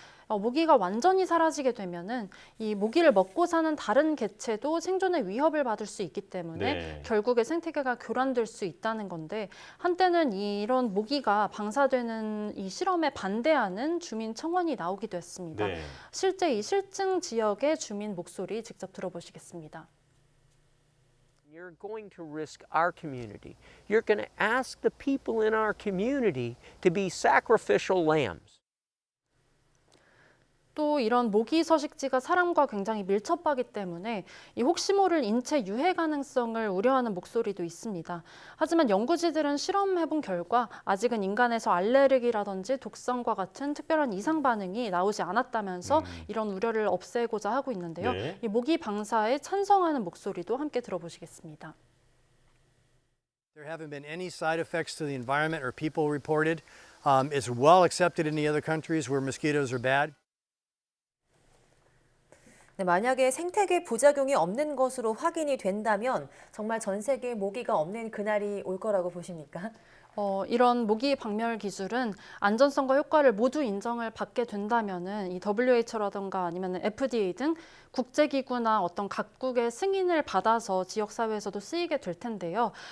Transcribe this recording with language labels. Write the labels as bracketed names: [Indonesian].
[Korean] 모기가 완전히 사라지게 되면은 이 모기를 먹고 사는 다른 개체도 생존의 위협을 받을 수 있기 때문에 네. 결국에 생태계가 교란될 수 있다는 건데 한때는 이런 모기가 방사되는 이 실험에 반대하는 주민 청원이 나오기도 했습니다. 네. 실제 이 실증 지역의 주민 목소리 직접 들어보시겠습니다. [English] You're going to risk our community. You're going to ask the people in our community to be sacrificial lambs. [Korean] 또 이런 모기 서식지가 사람과 굉장히 밀접하기 때문에 이 혹시 모를 인체 유해 가능성을 우려하는 목소리도 있습니다. 하지만 연구진들은 실험해본 결과 아직은 인간에서 알레르기라든지 독성과 같은 특별한 이상 반응이 나오지 않았다면서 이런 우려를 없애고자 하고 있는데요. 네. 이 모기 방사에 찬성하는 목소리도 함께 들어보시겠습니다. [English] There haven't been any side effects to the environment or people reported. It's well accepted in the other countries where mosquitoes are bad. [Korean] 네, 만약에 생태계 부작용이 없는 것으로 확인이 된다면 정말 전 세계에 모기가 없는 그날이 올 거라고 보십니까? 이런 모기 박멸 기술은 안전성과 효과를 모두 인정을 받게 된다면은 이 WHO라던가 아니면 FDA 등 국제기구나 어떤 각국의 승인을 받아서 지역사회에서도 쓰이게 될 텐데요.